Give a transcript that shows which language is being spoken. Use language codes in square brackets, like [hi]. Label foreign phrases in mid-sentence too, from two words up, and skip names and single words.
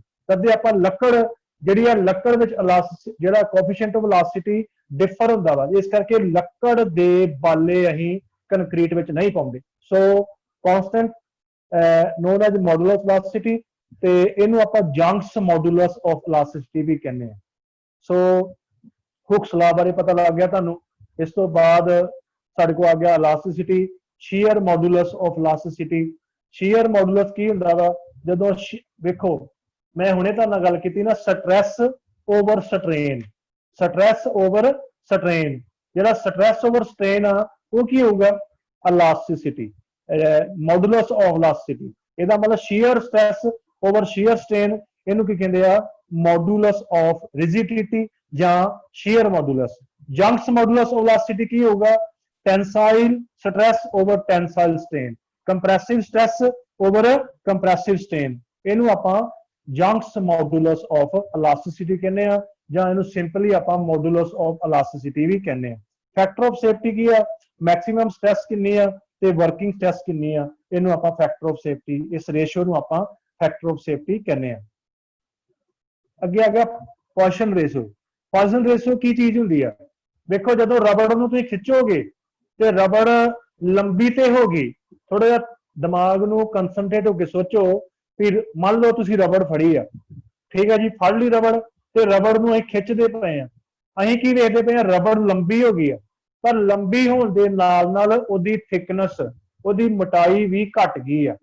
[pa] ਤਦੇ ਆਪਾਂ ਲੱਕੜ ਜਿਹੜੀ ਆ, ਲੱਕੜ ਵਿੱਚ ਜਿਹੜਾ [en] coefficient of elasticity differ [pa] ਹੁੰਦਾ ਵਾ, ਇਸ ਕਰਕੇ ਲੱਕੜ ਦੇ ਬਾਲੇ ਅਸੀਂ ਕੰਕਰੀਟ ਵਿੱਚ ਨਹੀਂ ਪਾਉਂਦੇ। [en] so constant known as modulus elasticity, [pa] ਤੇ ਇਹਨੂੰ ਆਪਾਂ [en] Young's modulus of elasticity [pa] ਵੀ ਕਹਿੰਦੇ ਆ। ਸੋ ਹੁਕਸ ਲਾ ਬਾਰੇ ਪਤਾ ਲੱਗ ਗਿਆ ਤੁਹਾਨੂੰ। ਇਸ ਤੋਂ ਬਾਅਦ ਸਾਡੇ ਕੋਲ ਆ ਗਿਆ ਇਲਾਸਟਿਸਿਟੀ। [en] shear modulus of elasticity। shear modulus [pa] ਕੀ ਹੁੰਦਾ ਵਾ ਜਦੋਂ ਵੇਖੋ ਮੈਂ ਹੁਣੇ ਤੁਹਾਨੂੰ ਨਾਲ ਗੱਲ ਕੀਤੀ ਨਾ [en] stress over strain. stress over strain, ਜਿਹੜਾ stress over strain [pa] ਆ ਉਹ ਕੀ ਹੋਊਗਾ [en] elasticity, modulus of elasticity. [pa] ਇਹਦਾ ਮਤਲਬ [en] shear stress over shear strain [pa] ਇਹਨੂੰ ਕੀ ਕਹਿੰਦੇ ਆ [en] modulus of rigidity ਜਾਂ shear modulus। Young's modulus of elasticity [pa] ਕੀ ਹੋਊਗਾ [en] tensile stress over tensile strain, compressive stress over compressive strain। [pa] ਇਹਨੂੰ ਆਪਾਂ [en] Young's modulus of elasticity [pa] ਕਹਿੰਦੇ ਆ ਜਾਂ ਇਹਨੂੰ ਸਿੰਪਲੀ ਆਪਾਂ [en] modulus of elasticity [pa] ਵੀ ਕਹਿੰਦੇ ਆ। [en] factor of safety [pa] ਕੀ ਆ [en] maximum stress [pa] ਕਿੰਨੀ ਆ ਤੇ [en] working stress [pa] ਕਿੰਨੀ ਆ, ਇਹਨੂੰ ਆਪਾਂ [en] factor of safety, [pa] ਇਸ ਰੇਸ਼ੋ ਨੂੰ ਆਪਾਂ [en] factor of safety [pa] ਕਹਿੰਦੇ ਆ। ਅੱਗੇ ਆ ਗਿਆ ਪੋਇਸ਼ਨ ਰੇਸ਼ੋ। ਪੋਇਸ਼ਨ ਰੇਸ਼ੋ ਕੀ ਚੀਜ਼ ਹੁੰਦੀ ਆ ਦੇਖੋ ਜਦੋਂ ਰਬੜ ਨੂੰ ਤੁਸੀਂ ਖਿੱਚੋਗੇ ਤੇ ਰਬੜ ਲੰਬੀ ਤੇ ਹੋਗੀ, ਥੋੜਾ ਜਿਹਾ ਦਿਮਾਗ ਨੂੰ ਕੰਸੰਟਰੇਟ ਹੋ ਕੇ ਸੋਚੋ ਫਿਰ ਮੰਨ ਲਓ ਤੁਸੀਂ ਰਬੜ ਫੜੀ ਆ, ਠੀਕ ਹੈ ਜੀ, ਫੜ ਲਈ ਰਬੜ ਤੇ ਰਬੜ ਨੂੰ ਅਸੀਂ ਖਿੱਚਦੇ ਪਏ ਆ, ਅਸੀਂ ਕੀ ਵੇਖਦੇ ਪਏ ਆ ਰਬੜ ਲੰਬੀ ਹੋ ਗਈ ਆ, ਪਰ ਲੰਬੀ ਹੋਣ ਦੇ ਨਾਲ ਨਾਲ ਉਹਦੀ ਥਿਕਨੈਸ, ਉਹਦੀ ਮੋਟਾਈ ਵੀ ਘਟ ਗਈ ਆ।